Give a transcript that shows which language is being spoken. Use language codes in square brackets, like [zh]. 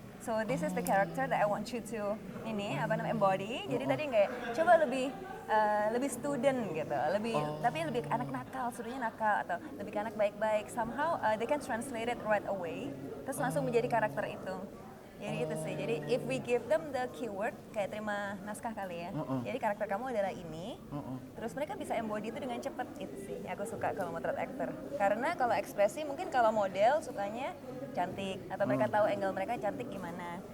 [en] So this is the character that I want you to embody. [id] Jadi tadi kayak coba lebih student gitu, tapi lebih anak nakal, sebenarnya nakal atau lebih ke anak baik-baik. [en] Somehow they can translate it right away. [id] Terus langsung menjadi karakter itu. Jadi itu sih. Jadi [en] if we give them the keyword [id] kayak terima naskah kali ya. Jadi karakter kamu adalah ini. Terus mereka bisa embody itu dengan cepat. Itu sih aku suka kalau motret actor. Karena kalau ekspresi mungkin kalau model sukanya cantik atau mereka tahu angle mereka cantik gimana.